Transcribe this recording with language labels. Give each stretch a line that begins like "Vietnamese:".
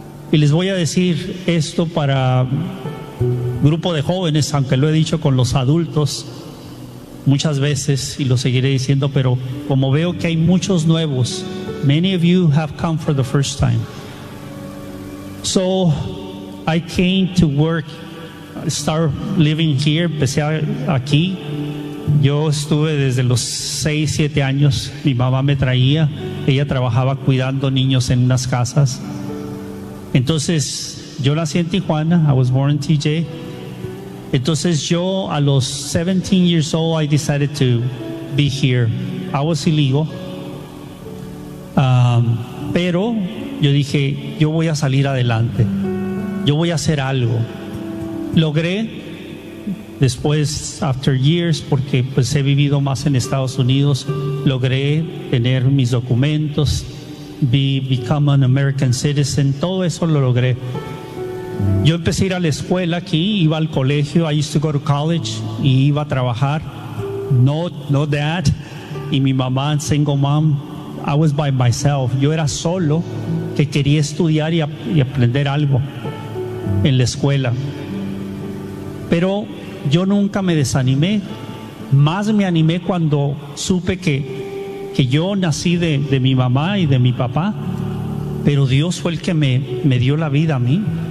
Spanish: Y les voy a decir esto para grupo de jóvenes, aunque lo he dicho con los adultos muchas veces y lo seguiré diciendo, pero como veo que hay muchos nuevos,
English: many of you have come for the first time, so I came to work, start living here,
Spanish: empecé aquí. Yo estuve desde los 6, 7 años, mi mamá me traía, ella trabajaba cuidando niños en unas casas. Entonces, yo nací en Tijuana,
English: I was born in TJ.
Spanish: Entonces yo a los
English: 17 years old, I decided to be here. I was illegal.
Spanish: Pero yo dije, yo voy a salir adelante. Yo voy a hacer algo. Logré después,
English: after years,
Spanish: porque pues he vivido más en Estados Unidos, logré tener mis documentos,
English: become an American citizen,
Spanish: todo eso lo logré. Yo empecé a ir a la escuela aquí, iba al colegio,
English: I used to go to college,
Spanish: y iba a trabajar.
English: No dad,
Spanish: y mi mamá,
English: single mom, I was by myself.
Spanish: Yo era solo, que quería estudiar y aprender algo en la escuela. Pero yo nunca me desanimé, más me animé cuando supe que yo nací de mi mamá y de mi papá, pero Dios fue el que me dio la vida a mí.